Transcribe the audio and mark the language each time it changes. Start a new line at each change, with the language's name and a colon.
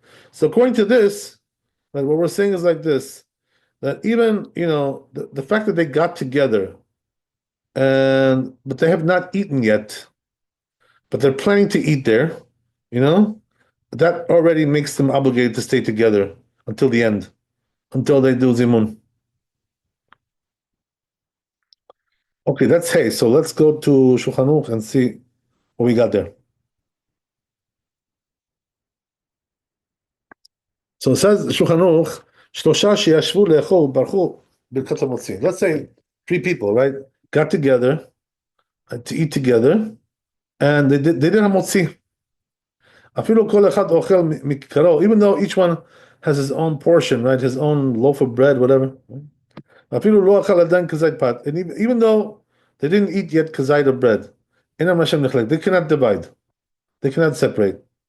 English: So according to this, like what we're saying is like this, that even, the fact that they got together, but they have not eaten yet, but they're planning to eat there, that already makes them obligated to stay together until the end, until they do zimun. Okay, that's hey. So let's go to Shulchan Aruch and see what we got there. So it says Shulchan Aruch,
Hebrew: שלושה שישבו לאכול וברכו ברכת המוציא.
English: Let's say 3 people, right, got together to eat together, and they did המוציא.
Hebrew: אפילו כל אחד אוכל מכיכרו,
English: even though each one has his own portion, right, his own loaf of bread, whatever.
Hebrew: אפילו לא אכל עדיין כזית פת,
English: and even though they didn't eat yet כזית of bread,
Hebrew: אינם רשאים לחלק,
English: they cannot divide, they cannot separate.